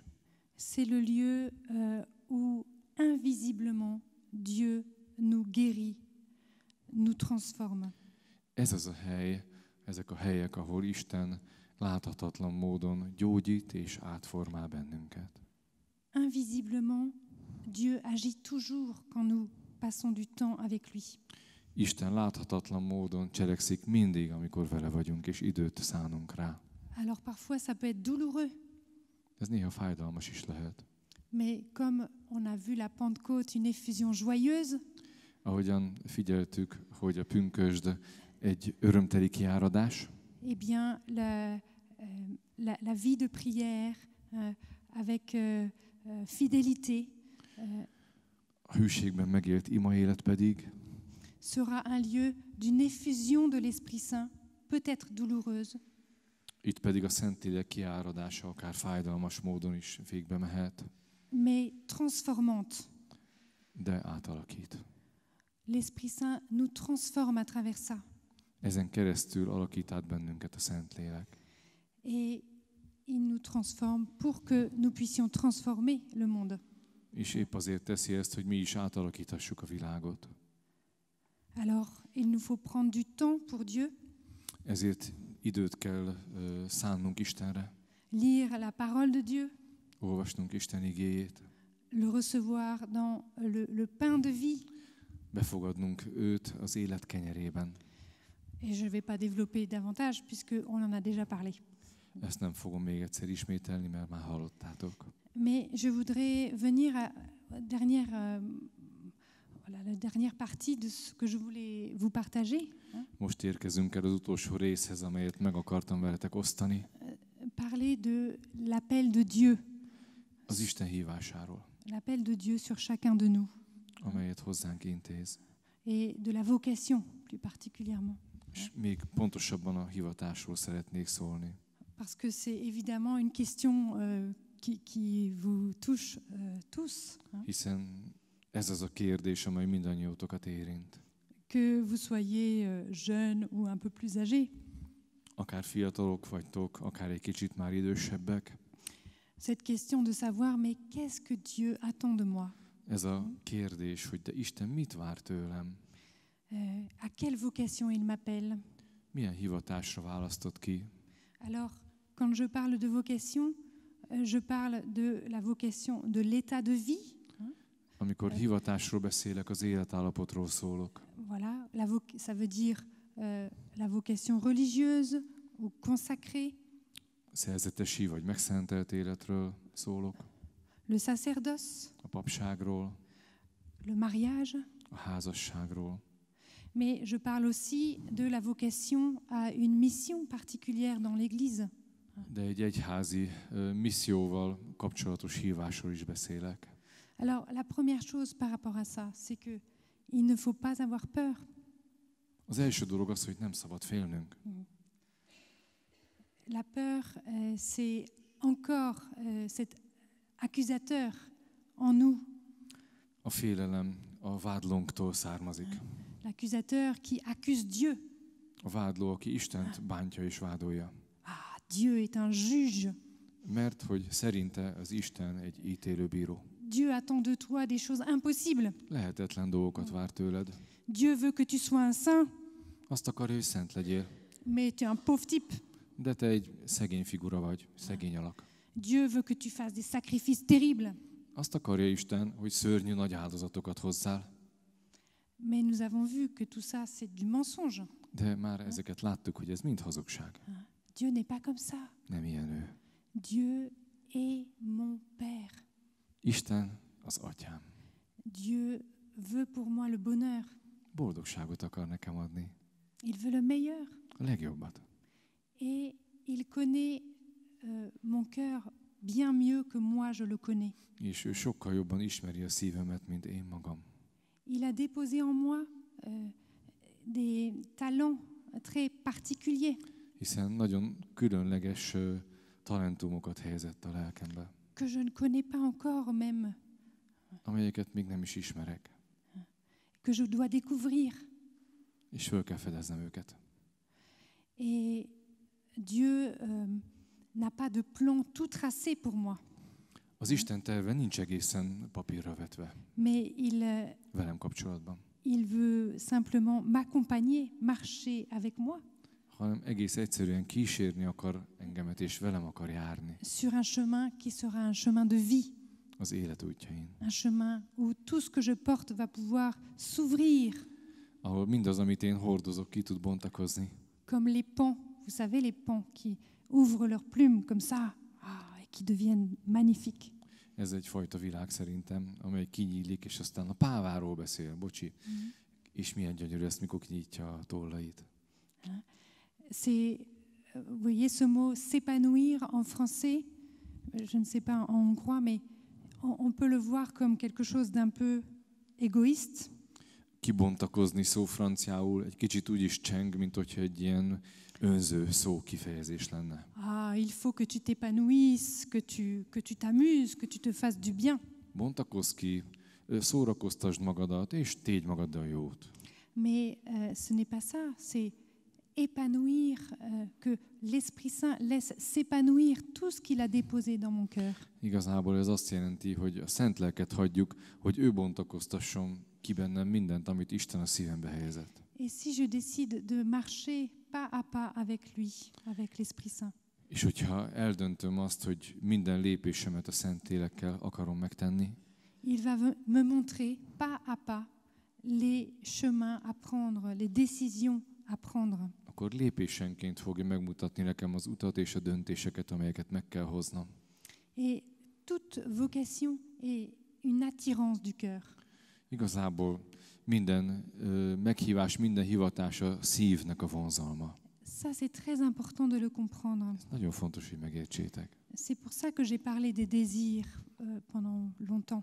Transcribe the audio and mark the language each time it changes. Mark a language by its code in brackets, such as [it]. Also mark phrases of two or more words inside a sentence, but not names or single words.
[fr] c'est le lieu où invisiblement Dieu nous guérit, nous transforme. [hu] Ez az a hely, ezek a helyek, ahol Isten láthatatlan módon gyógyít és átformál bennünket. [fr] Invisiblement, Dieu agit toujours quand nous passons du temps avec lui. [hu] Isten láthatatlan módon cselekszik mindig, amikor vele vagyunk, és időt szánunk rá. [fr] Alors parfois ça peut être douloureux, [hu] Ez néha fájdalmas is lehet. [fr] mais comme on a vu la Pentecôte, une effusion joyeuse, [hu] Ahogyan figyeltük, hogy a pünkösd egy örömteli kiáradás, [fr] eh bien la vie de prière avec fidélité [hu] a hűségben megélt imaélet pedig [fr] sera un lieu d'une effusion de l'Esprit Saint, peut-être douloureuse, [hu] itt pedig a Szentlélek kiáradása akár fájdalmas módon is végbe mehet, [fr] mais transformante. [hu] de átalakít. [fr] L'Esprit Saint nous transforme à travers ça. [hu] Ezen keresztül alakít át bennünket a Szentlélek. [fr] Et il nous transforme pour que nous puissions transformer le monde. [hu] És épp azért teszi ezt, hogy mi is átalakíthassuk a világot. [fr] Alors, il nous faut prendre du temps pour Dieu, [hu] Ezért időt kell szánnunk Istenre, [fr] lire la parole de Dieu, [hu] olvasnunk Isten igéjét, [fr] le recevoir dans le pain de vie. [hu] befogadnunk őt az élet kenyerében. [fr] Et je ne vais pas développer davantage puisqu'on en a déjà parlé. [hu] Ezt nem fogom még egyszer ismételni, mert már hallottátok. [fr] Mais je voudrais venir à la dernière partie de ce que je voulais vous partager. [hu] Most érkezünk el az utolsó részhez, amelyet meg akartam veletek osztani. [fr] Parler de l'appel de Dieu. [hu] Az Isten hívásáról, [fr] L'appel de Dieu sur chacun de nous. [hu] amelyet hozzánk intéz. [fr] Et de la vocation, plus particulièrement. [hu] És még pontosabban a hivatásról szeretnék szólni. [fr] Parce que c'est évidemment une question qui vous touche tous. [hu] Hiszen ez az a kérdés, amely mindannyiótokat érint. [fr] Que vous soyez jeune ou un peu plus âgé. [hu] Akár fiatalok vagytok, akár egy kicsit már idősebbek. [fr] Cette question de savoir, mais qu'est-ce que Dieu attend de moi? [hu] Ez a kérdés, hogy de Isten mit vár tőlem? [fr] À quelle vocation il m'appelle? [hu] Milyen hivatásra választott ki? [fr] Alors, quand je parle de vocation, je parle de la vocation de l'état de vie. [hu] Amikor hivatásról beszélek, az életállapotról szólok. [fr] Voilà, ça veut dire la vocation religieuse ou consacrée. [hu] Szerzetesi vagy megszentelt életről szólok. [fr] Le sacerdoce, [hu] A papságról, [fr] le mariage. [hu] a házasságról. [fr] Mais je parle aussi de la vocation à une mission particulière dans l'Église. [hu] De egy egyházi misszióval kapcsolatos hívásról is beszélek. [fr] Alors, la première chose par rapport à ça, c'est que il ne faut pas avoir peur. [hu] Az első dolog az, hogy nem szabad félnünk. [fr] La peur, c'est encore cet accusateur en nous. [hu] A félelem a vádlónktól származik. [fr] L'accusateur qui accuse Dieu. [hu] A vádló, aki Istent bántja és vádolja. [fr] Ah, Dieu est un juge. [hu] Mert hogy szerinte az Isten egy ítélőbíró. [fr] Dieu attend de toi des choses impossibles. [hu] Lehetetlen dolgokat vár tőled. [fr] Dieu veut que tu sois un saint, [hu] Azt akarja, hogy szent legyél. [fr] mais tu es un pauvre type. [hu] De te egy szegény figura vagy, szegény alak. [fr] Dieu veut que tu fasses des sacrifices terribles. [hu] Azt akarja Isten, hogy szörnyű nagy áldozatokat hozzál. [fr] Mais nous avons vu que tout ça, c'est du mensonge. [hu] De már ezeket láttuk, hogy ez mind hazugság. [fr] Dieu n'est pas comme ça. [hu] Nem ilyen ő. [fr] Dieu est mon Père. [hu] Isten az atyám. [fr] Dieu veut pour moi le bonheur. [hu] Boldogságot akar nekem adni. [fr] Il veut le meilleur. [hu] A legjobbat. [fr] Et il connaît mon cœur bien mieux que moi je le connais. [hu] És ő sokkal jobban ismeri a szívemet, mint én magam. [fr] Il a déposé en moi des talents très particuliers [hu] Hiszen nagyon különleges talentumokat helyezett a lelkembe, [fr] que je ne connais pas encore même, [hu] amelyeket még nem is ismerek, [fr] que je dois découvrir. [hu] és föl kell fedeznem őket. [fr] Et Dieu n'a pas de plan tout tracé pour moi, [hu] Az Isten terve nincs egészen papírra vetve [fr] mais [hu] velem kapcsolatban, [fr] il veut simplement m'accompagner, marcher avec moi [hu] hanem egész egyszerűen kísérni akar engemet, és velem akar járni [fr] sur un chemin qui sera un chemin de vie, [hu] az élet útjain. [fr] un chemin où tout ce que je porte va pouvoir s'ouvrir [hu] Ahol mindaz, amit én hordozok, ki tud bontakozni, [fr] comme les pans, vous savez, les pans qui ouvrent leurs plumes comme ça et qui deviennent magnifiques. [hu] Ez egyfajta világ szerintem, amely kinyílik, és aztán a páváról beszél, bocsi, és milyen gyönyörű ezt, mikor kinyitja a tollait. [fr] C'est, vous voyez ce mot s'épanouir en français, je ne sais pas en hongrois, mais on peut le voir comme quelque chose d'un peu égoïste. [hu] Kibontakozni szó franciául egy kicsit úgy is cseng, mint hogyha egy ilyen önző szó kifejezés lenne. [fr] Il faut que tu t'épanouisses, que tu t'amuses, que tu te fasses du bien. [hu] Bontakozz ki, szórakoztasd magadat, és tégy magaddal jót. [fr] Mais ce n'est pas ça, c'est épanouir, que l'Esprit Saint laisse s'épanouir tout ce qu'il a déposé dans mon cœur. [hu] Igazából ez azt jelenti, hogy a Szent Lelket hagyjuk, hogy ő bontakoztasson ki bennem mindent, amit Isten a szívembe helyezett. [fr] Et si je décide de marcher pas à pas avec lui, avec l'Esprit Saint, [hu] És hogyha eldöntöm azt, hogy minden lépésemet a Szentlélekkel akarom megtenni, [fr] il va me montrer pas à pas les chemins à prendre, les décisions à prendre. [hu] akkor lépésenként fogja megmutatni nekem az utat és a döntéseket, amelyeket meg kell hoznom. [fr] Et toute vocation est une attirance du cœur. [hu] Igazából minden meghívás, minden hivatás a szívnek a vonzalma. [fr] Ça, c'est très important de le comprendre. [hu] Nagyon fontos, hogy megértsétek. [fr] C'est pour ça que j'ai parlé des désirs pendant longtemps.